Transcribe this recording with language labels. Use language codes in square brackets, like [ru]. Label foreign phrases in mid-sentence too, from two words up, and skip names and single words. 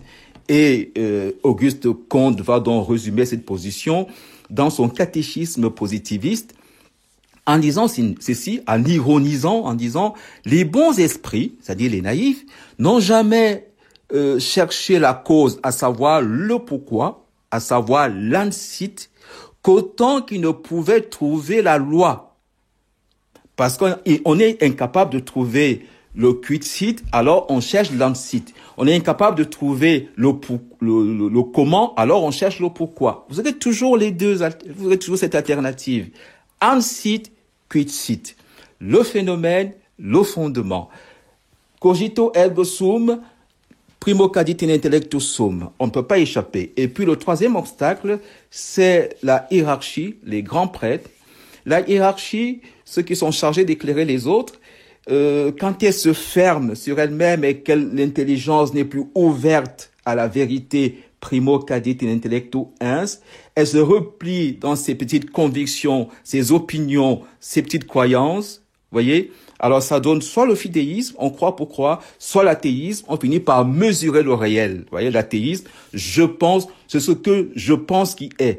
[fr] Et Auguste Comte va donc résumer cette position dans son catéchisme positiviste en disant ceci, en ironisant, en disant « Les bons esprits, c'est-à-dire les naïfs, n'ont jamais cherché la cause, à savoir le pourquoi, à savoir l'ansit, qu'autant qu'ils ne pouvaient trouver la loi. » Parce qu'on est incapable de trouver le [la] quid-sit, [fr] alors on cherche l'ansit. On est incapable de trouver le comment, alors on cherche le pourquoi. Vous avez toujours vous avez toujours cette alternative. [la] Ansit, quid-sit. [fr] Le phénomène, le fondement. [la] Cogito ergo sum, primo cadit in intellectu sum. [fr] On ne peut pas échapper. Et puis le troisième obstacle, c'est la hiérarchie, les grands prêtres. La hiérarchie, ceux qui sont chargés d'éclairer les autres, quand elle se ferme sur elle-même et que l'intelligence n'est plus ouverte à la vérité, [la] primo cadit in intellectu ens, [fr] elle se replie dans ses petites convictions, ses opinions, ses petites croyances, voyez, Alors ça donne soit le fidéisme, on croit pour croire, soit l'athéisme, on finit par mesurer le réel. Vous voyez, l'athéisme, je pense, c'est ce que je pense qui est.